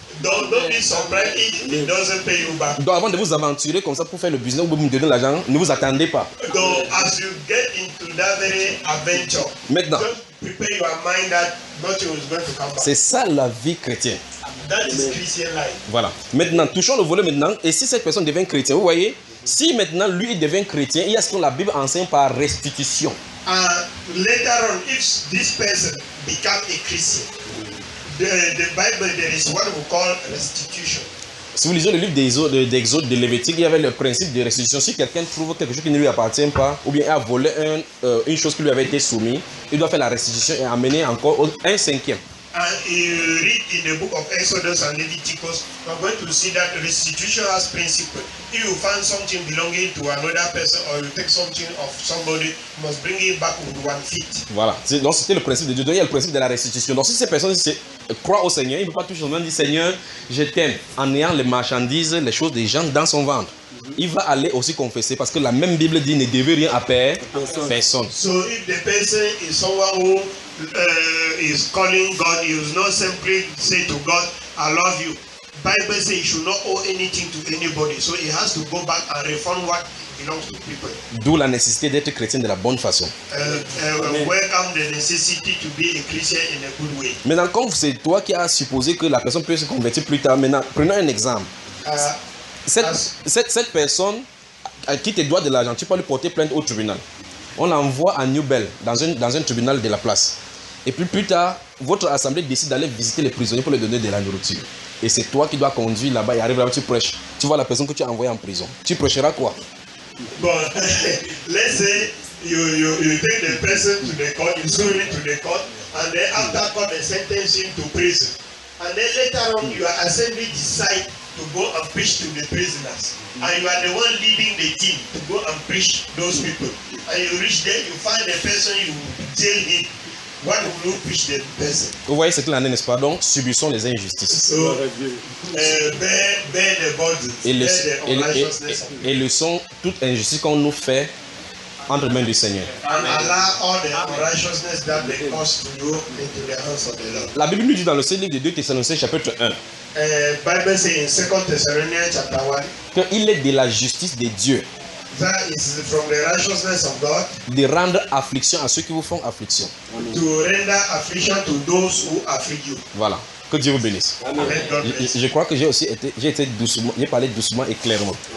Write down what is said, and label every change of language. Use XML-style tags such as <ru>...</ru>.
<en>Don't be surprised if he doesn't pay you back.</en> <fr>Donc avant de vous aventurer comme ça pour faire le business ou me donner l'argent, ne vous attendez pas.</fr> <en>Donc, as you get into that very adventure,</en> <fr>maintenant,</fr> <en>prepare your mind that nothing is going to come back.</en> <fr>C'est ça la vie chrétienne.</fr> <en>That is Christian life.</en> <fr>Voilà. Maintenant, touchons le volet maintenant. Et si cette personne devient chrétien, vous voyez, si maintenant lui devient chrétien, il y a ce que la Bible enseigne par restitution.</fr> <en>Later on, if this person becomes a Christian. The Bible, there is what we call restitution.</en> <fr>Si vous lisez le livre d'Exode, de Lévitique, il y avait le principe de restitution. Si quelqu'un trouve quelque chose qui ne lui appartient pas, ou bien a volé une chose qui lui avait été soumise, il doit faire la restitution et amener encore un cinquième.</fr> <en>In the book of Exodus and Leviticus, we're going to see that restitution has principle. If you find something belonging to another person or you take something of somebody, you must bring it back with one foot.</en> <fr>Voilà. Donc c'était le principe de Dieu. Donc il y a le principe de la restitution. Donc si ces personnes croient au Seigneur, il ne peut pas toujours dire Seigneur, je t'aime, en ayant les marchandises, les choses des gens dans son ventre. Il va aller aussi confesser parce que la même Bible dit ne devez rien à paix personne.</fr> <en>So if the person is someone who is calling God, he is not simply say to God, I love you. Bible says he should not owe anything to anybody. So he has to go back and refund what belongs to people.</en> <fr>D'où la nécessité d'être chrétien de la bonne façon.</fr> <en>Welcome the necessity to be a Christian in a good way.</en> <fr>Maintenant, quand c'est toi qui as supposé que la personne peut se convertir plus tard, maintenant, prenons un exemple. Cette personne qui te doit de l'argent, tu peux lui porter plainte au tribunal. On l'envoie à New Bell, dans un tribunal de la place. Et puis plus tard, votre assemblée décide d'aller visiter les prisonniers pour leur donner de la nourriture. Et c'est toi qui dois conduire là-bas et arrive là-bas, tu prêches. Tu vois la personne que tu as envoyée en prison. Tu prêcheras quoi?</fr> <en>Bon, let's say you take the person to the court, you sue to the court, and then after court, they sentence him to prison. And then later on, your assembly decide to go and preach to the prisoners. And you are the one leading the team to go and preach those people. And you reach there, you find the person, you tell him, what will you preach the person?</en> <fr>Vous voyez ce qu'il en est, n'est-ce pas? Donc, subissons les injustices.</fr> <en>So, bear the burden,</en> <fr>et laissons toute injustice qu'on nous fait entre mains du Seigneur.</fr> <en>And allow all the unrighteousness that they cause to you into the hands of the Lord.</en> <fr>La Bible nous dit dans le livre de 2 Thessaloniciens chapitre 1.</fr> <en>Bible says in 2 Thessalonians chapter 1.</en> <fr>Que il est de la justice de Dieu.</fr> <en>That is from the righteousness of God.</en> <fr>De rendre affliction à ceux qui vous font affliction.</fr> <en>To render affliction to those who afflict you.</en> <fr>Voilà. Que Dieu vous bénisse. Amen. Je crois que j'ai été doucement, j'ai parlé doucement et clairement.</fr>